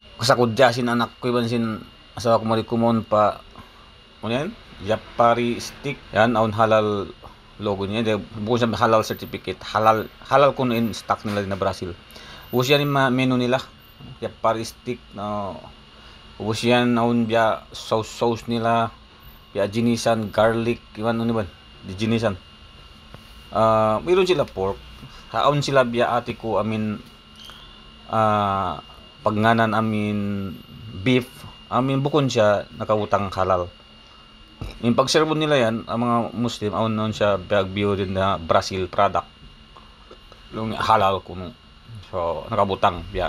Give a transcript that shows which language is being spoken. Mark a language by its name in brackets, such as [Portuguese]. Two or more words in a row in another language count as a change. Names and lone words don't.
[Tausug] kasakudyasin anak ko iban sin asawa ko mali kumon pa ano yan? Yapari stick yan aun [English] halal logo [Tausug] niya bukod sa [English] halal certificate [Tausug] halal kuno in stock nila na Brazil. Ubus yan yung menu nila Yapari stick no ubus yan aun biya sauce nila biya ginisan garlic iwan ano ba di ginisan mayroon sila pork haon sila biya ati ko amin pagnganan amin beef amin bukon siya nakawutang halal. Yung pagserbo nila yan ang mga Muslim aun noon siya biagbiyo din na [English] Brazil product [Tausug] yung halal kuno so nakabutang biyan.